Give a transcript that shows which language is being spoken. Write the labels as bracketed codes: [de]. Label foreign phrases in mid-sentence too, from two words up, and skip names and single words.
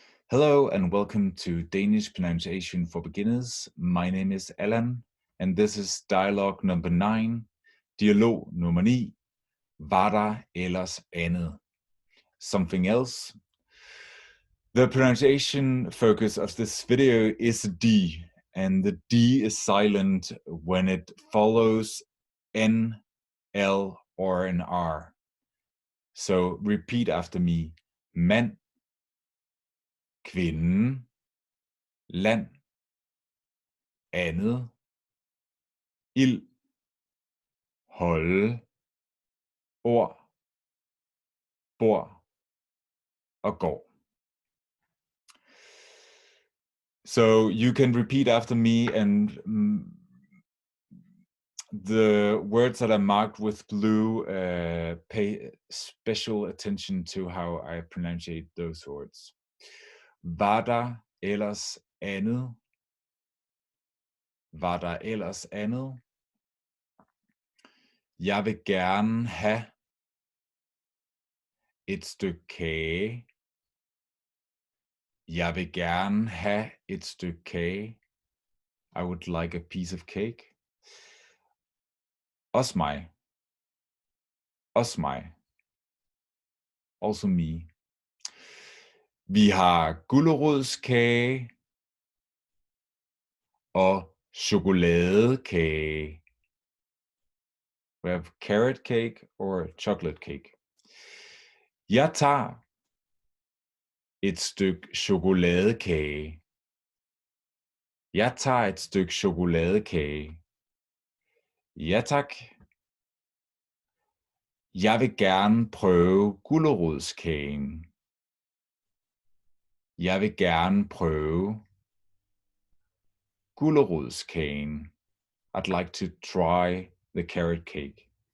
[en] Hello and welcome to Danish Pronunciation for Beginners. My name is Allan and this is Dialog number 9, [da] Dialog nummer 9, var der ellers andet? [en] Something else? The pronunciation focus of this video is D, and the D is silent when it follows N, L, or an R. So repeat after me. [da] Mand, kvinde, land, andet, ild, holde, ord, bord og gård. [en] So you can repeat after me, and the words that are marked with blue, pay special attention to how I pronunciate those words. [da] Var der ellers andet? Var der ellers andet? Jeg vil gerne have et stykke kage. Jeg vil gerne have et stykke kage. [en] I would like a piece of cake. [da] Også mig. Også mig. [en] Also me. [da] Vi har gulerodskage og chokoladekage. [en] We have carrot cake or chocolate cake. [da] Jeg tager et stykke chokoladekage. Jeg tager et stykke chokoladekage. Ja tak. Jeg vil gerne prøve gulerodskagen. Jeg vil gerne prøve gulerodskagen. [en] I'd like to try the carrot cake.